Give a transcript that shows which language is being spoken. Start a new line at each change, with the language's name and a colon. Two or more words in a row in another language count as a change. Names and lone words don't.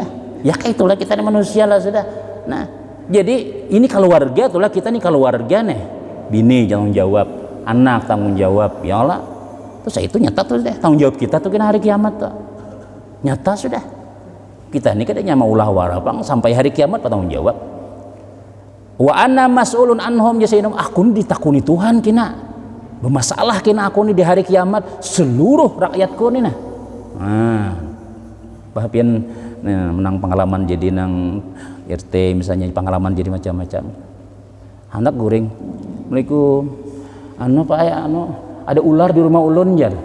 Banjar: Ya kayak itulah kita manusia lah sudah. Nah, jadi ini keluarga itulah kita nih keluarga nih. Bini tanggung jawab, anak tanggung jawab.
Arabic: يا الله.
Banjar: Terus itu nyata tuh deh tanggung jawab kita tuh kena hari kiamat tuh. Nyata sudah. Kita ini kadang mau ulah warapang sampai hari kiamat tanggung jawab.
Arabic: وأنا مسؤول عنهم جسائنم
Banjar: akun ditakuni Tuhan kina. Bermasalah kena aku nih di hari kiamat seluruh rakyatku nih nah. Bahkan menang pengalaman jadi nang RT misalnya pengalaman jadi macam-macam. Anak guring, Assalamualaikum. Pak ya ada ular di rumah ulun jan.